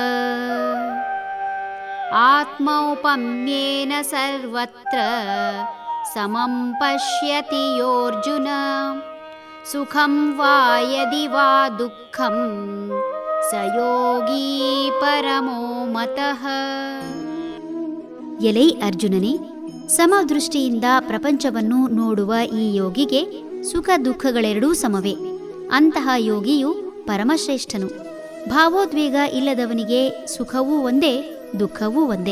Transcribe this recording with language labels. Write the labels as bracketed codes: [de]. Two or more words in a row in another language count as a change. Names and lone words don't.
[sa] ಆತ್ಮೌಪಮ್ಯೇನ ಸರ್ವತ್ರ ಸಮಂ ಪಶ್ಯತಿ ಯೋರ್ಜುನ. ಸುಖಂ ವಾ ಯದಿ ವಾ ದುಃಖಂ ಸ ಯೋಗೀ ಪರಮೋ ಮತಃ. [kn] ಎಲೈ ಅರ್ಜುನನೇ, ಸಮದೃಷ್ಟಿಯಿಂದ ಪ್ರಪಂಚವನ್ನು ನೋಡುವ ಈ ಯೋಗಿಗೆ ಸುಖ ದುಃಖಗಳೆರಡೂ ಸಮವೇ. ಅಂತಹ ಯೋಗಿಯು ಪರಮಶ್ರೇಷ್ಠನು. ಭಾವೋದ್ವೇಗ ಇಲ್ಲದವನಿಗೆ ಸುಖವೂ ಒಂದೇ, ದುಃಖವೂ ಒಂದೇ.